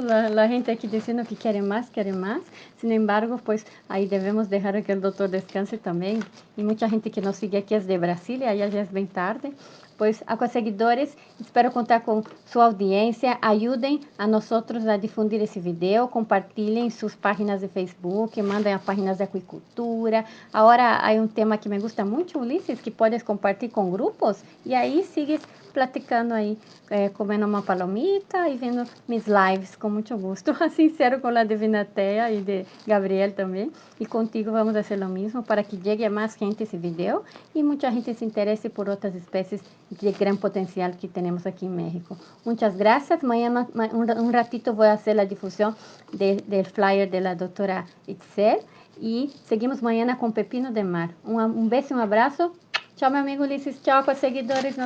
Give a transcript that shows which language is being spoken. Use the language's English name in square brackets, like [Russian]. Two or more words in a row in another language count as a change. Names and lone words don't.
[Spanish] La gente aquí diciendo que quiere más, quiere más. Sin embargo, pues ahí debemos dejar que el doctor descanse también. Y mucha gente que nos sigue aquí es de Brasil, allá ya es bien tarde. Pues, seguidores, espero contar con su audiencia. Ayuden a nosotros a difundir [Portuguese] esse vídeo, compartilhem em suas páginas de Facebook, mandem a páginas de aquicultura. Agora, há tema que [Spanish] me gusta [Portuguese] muito, Ulises, que podes compartilhar com grupos e aí [Spanish] sigues platicando [Portuguese] aí, comendo uma palomita e vendo mis lives com muito gosto. Sincero com a Divina Tea e de Gabriel também. E contigo vamos fazer o mesmo para que chegue a mais gente esse vídeo e muita gente se interesse por outras espécies de [Spanish] gran potencial que tenemos aquí en México. Muchas gracias. Mañana un ratito voy a hacer la difusión del flyer de la doctora Itzel y seguimos mañana con Pepino de Mar. Un beso y un abrazo. Chao, mi amigo Ulises. Chao, seguidores.